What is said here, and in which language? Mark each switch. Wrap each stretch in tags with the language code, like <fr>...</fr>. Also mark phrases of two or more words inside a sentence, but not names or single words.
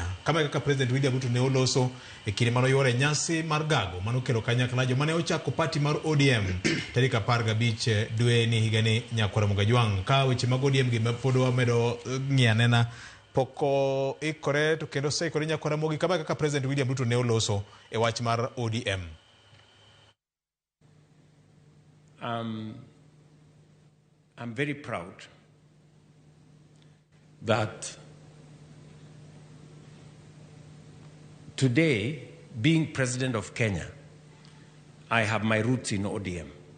<luo>Kama kaka President William Ruto ne oloso e kinde mano yore nyasi mar gago manokelo kanyakla joma ne ochako party mar ODM tarik 15 dwe ni higa ni nyakwara Mugajwang. Ka weche mag ODM gi pod wamedo ng'ianena poko ikore to kendo seikore nyakwara mogi kama kaka President William Ruto ne oloso e wach mar ODM.</luo> <en>I'm very proud that today, being President of Kenya, I have my roots in ODM.</en>